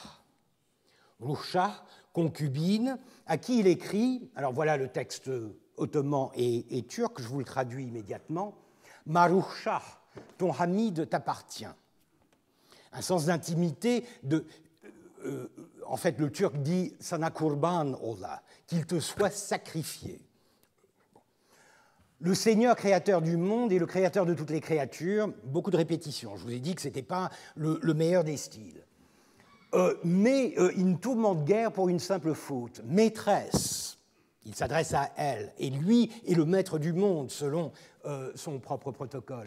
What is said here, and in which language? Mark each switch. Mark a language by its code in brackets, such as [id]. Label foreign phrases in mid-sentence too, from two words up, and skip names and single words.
[fr] Ruhshah, concubine, à qui il écrit, alors voilà le texte ottoman et turc, je vous le traduis immédiatement, « Ma Ruhshah, ton Hamid t'appartient ». Un sens d'intimité de... en fait, le turc dit « [tr] sana kurban ola », [fr] qu'il te soit sacrifié. Le Seigneur créateur du monde et le créateur de toutes les créatures, beaucoup de répétitions. Je vous ai dit que ce n'était pas le meilleur des styles. Mais il ne tourmente guère pour une simple faute. Maîtresse, il s'adresse à elle, et lui est le maître du monde selon son propre protocole.